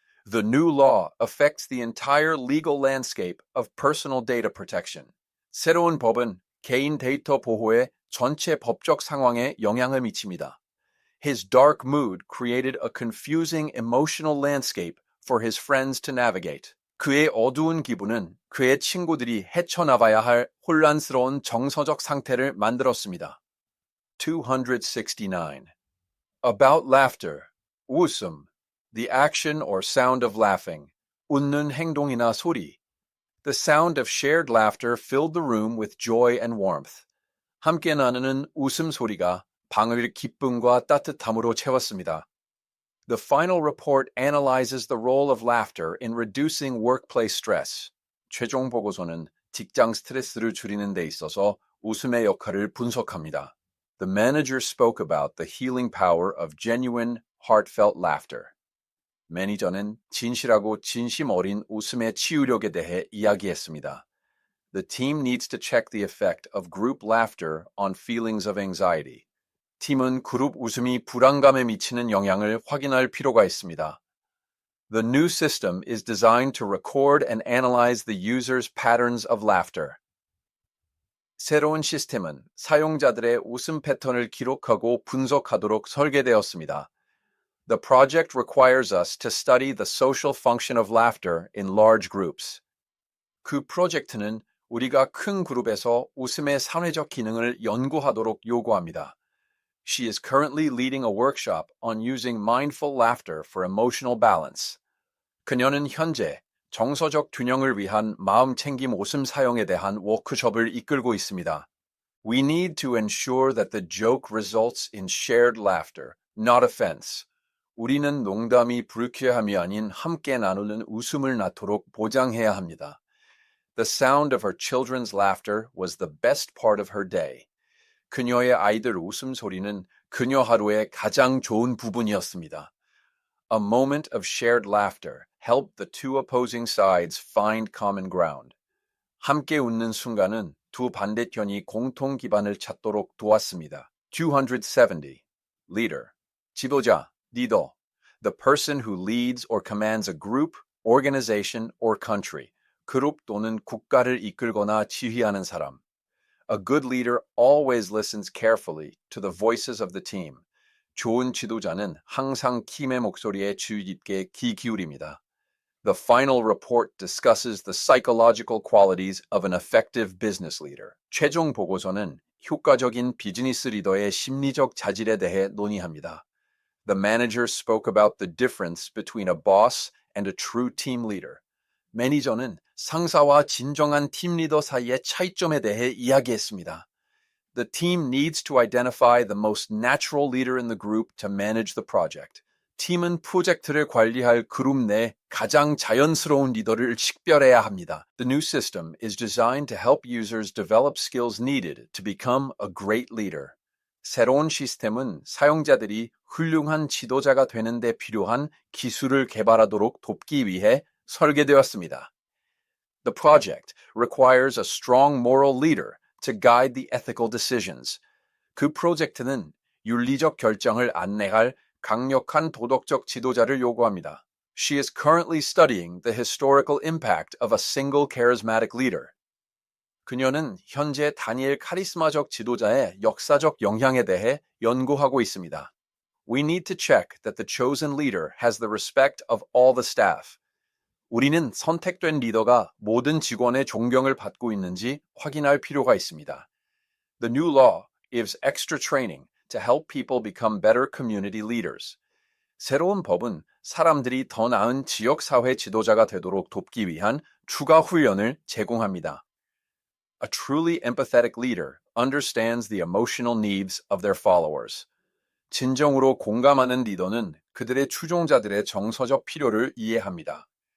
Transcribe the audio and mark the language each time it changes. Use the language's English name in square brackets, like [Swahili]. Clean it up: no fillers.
[English] The new law affects the entire legal landscape of personal data protection. [Korean] 새로운 법은 개인 데이터 보호의 전체 법적 상황에 영향을 미칩니다. [English] His dark mood created a confusing emotional landscape for his friends to navigate. [Korean] 그의 어두운 기분은 그의 친구들이 헤쳐나가야 할 혼란스러운 정서적 상태를 만들었습니다. 269. [English] About laughter, 웃음, the action or sound of laughing, [Korean] 웃는 행동이나 소리. [English] The sound of shared laughter filled the room with joy and warmth. [Korean] 함께 나누는 웃음소리가 방을 기쁨과 따뜻함으로 채웠습니다. [English] The final report analyzes the role of laughter in reducing workplace stress. [Korean] 최종 보고서는 직장 스트레스를 줄이는 데 있어서 웃음의 역할을 분석합니다. [English] The manager spoke about the healing power of genuine, heartfelt laughter. [Korean] 매니저는 진실하고 진심 어린 웃음의 치유력에 대해 이야기했습니다. [English] The team needs to check the effect of group laughter on feelings of anxiety. [Korean] 팀은 그룹 웃음이 불안감에 미치는 영향을 확인할 필요가 있습니다. [English] The new system is designed to record and analyze the user's patterns of laughter. [Korean] 새로운 시스템은 사용자들의 웃음 패턴을 기록하고 분석하도록 설계되었습니다. [English] The project requires us to study the social function of laughter in large groups. [Korean] 그 프로젝트는 우리가 큰 그룹에서 웃음의 사회적 기능을 연구하도록 요구합니다. [English] She is currently leading a workshop on using mindful laughter for emotional balance. [Korean] 그녀는 현재 정서적 균형을 위한 마음챙김 웃음 사용에 대한 워크숍을 이끌고 있습니다. [English] We need to ensure that the joke results in shared laughter, not offense. [Korean] 우리는 농담이 불쾌함이 아닌 함께 나누는 웃음을 낳도록 보장해야 합니다. [English] The sound of her children's laughter was the best part of her day. [Korean] 그녀의 아이들 웃음소리는 그녀 하루의 가장 좋은 부분이었습니다. [English] A moment of shared laughter helped the two opposing sides find common ground. [Korean] 함께 웃는 순간은 두 반대편이 공통 기반을 찾도록 도왔습니다. 270. Leader. 지도자, 리더. [English] The person who leads or commands a group, organization, or country. [Korean] 그룹 또는 국가를 이끌거나 지휘하는 사람. [English] A good leader always listens carefully to the voices of the team. [Korean] 좋은 지도자는 항상 팀의 목소리에 주의 깊게 귀 기울입니다. [English] The final report discusses the psychological qualities of an effective business leader. [Korean] 최종 보고서는 효과적인 비즈니스 리더의 심리적 자질에 대해 논의합니다. [English] The manager spoke about the difference between a boss and a true team leader. [Korean] 매니저는 상사와 진정한 팀 리더 사이의 차이점에 대해 이야기했습니다. [English] The team needs to identify the most natural leader in the group to manage the project. [Korean] 팀은 프로젝트를 관리할 그룹 내 가장 자연스러운 리더를 식별해야 합니다. [English] The new system is designed to help users develop skills needed to become a great leader. [Korean] 새로운 시스템은 사용자들이 훌륭한 지도자가 되는 데 필요한 기술을 개발하도록 돕기 위해 설계되었습니다. [English] The project requires a strong moral leader to guide the ethical decisions. [Korean] 그 프로젝트는 윤리적 결정을 안내할 강력한 도덕적 지도자를 요구합니다. [English] She is currently studying the historical impact of a single charismatic leader. [Korean] 그녀는 현재 단일 카리스마적 지도자의 역사적 영향에 대해 연구하고 있습니다. [English] We need to check that the chosen leader has the respect of all the staff. [Korean] 우리는 선택된 리더가 모든 직원의 존경을 받고 있는지 확인할 필요가 있습니다. [English] The new law gives extra training to help people become better community leaders. [Korean] 새로운 법은 사람들이 더 나은 지역사회 지도자가 되도록 돕기 위한 추가 훈련을 제공합니다. [English] A truly empathetic leader understands the emotional needs of their followers. [Korean] 진정으로 공감하는 리더는 그들의 추종자들의 정서적 필요를 이해합니다.